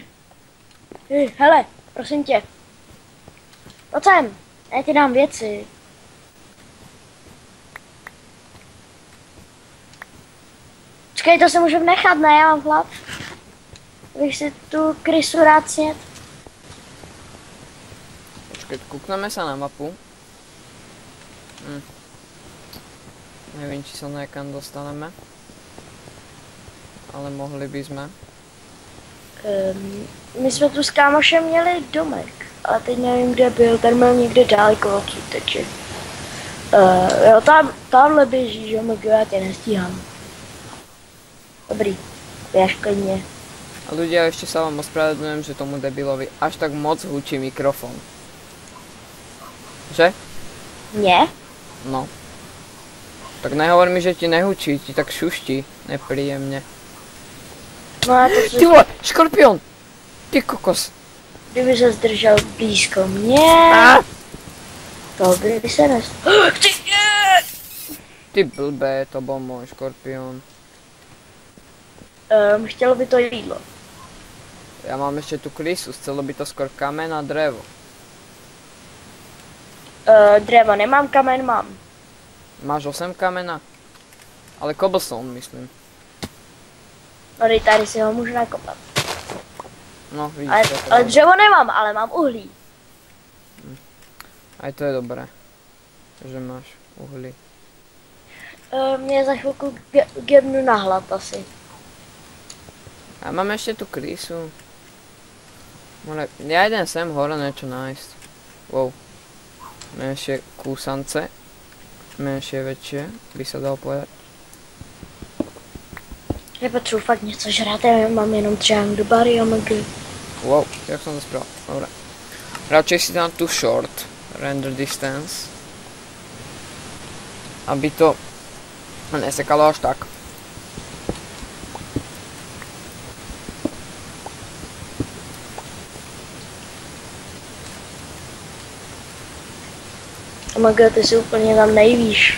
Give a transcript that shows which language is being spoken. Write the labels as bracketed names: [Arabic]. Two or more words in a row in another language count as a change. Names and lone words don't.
[Czech] Hele, prosím tě. Pojď sem, já ti dám věci. Počkej, to se můžu nechat, ne? Já mám hlad. Bych si tu krysu rád snět. Počkej, [Slovak] kúkneme sa na mapu. Neviem, či sa niekam dostaneme. Ale mohli by sme. [Czech] My jsme tu s kámošem měli domek, ale teď nevím, kde byl, ten byl někde daleko odsud, takže... jo, tamhle běží, že já tě nestíhám. Dobrý, běž klidně. [Slovak] A ľudia, ešte sa vám ospravedlňujem, že tomu debilovi až tak moc hučí mikrofón. Že? Nie? No. Tak nehovor mi, že ti nehučí, ti tak šuští nepríjemne. No a to [Czech] Ty vole, škorpión! Ty kokos. Kdyby se zdržel blízko mě, to by se nestalo. [Slovak] Ty blbé, to bol môj škorpión. [Czech] Chtělo by to jídlo. [Slovak] Ja mám ešte tú krysu, chcelo by to skôr kamen a drevo. [Czech] Dřevo nemám, kamen mám. [Slovak] Máš 8 kamena? Ale cobblestone, myslím. [Czech] No tady si ho můžu nakopat. No, vidíš. Ale dřevo nemám, ale mám uhlí. [Slovak] Aj to je dobré, že máš uhlí. [Czech] Mě za chvilku gebnu na hlad asi. [Slovak] A mám ešte tú krysu. Ja idem sem hore niečo nájsť. Wow. Menšie kúsance. Menšie, väčšie, by sa dalo povedať. [Czech] Nepotřebuji fakt něco žrát, já mám jenom dřeň do bary a mg. [Slovak] Wow, jak som to spravil? Dobre. Radšej si dám tu [English] short render distance. [Slovak] Aby to Nesekalo až tak. [Czech] Maga, ty si úplně tam nejvíš.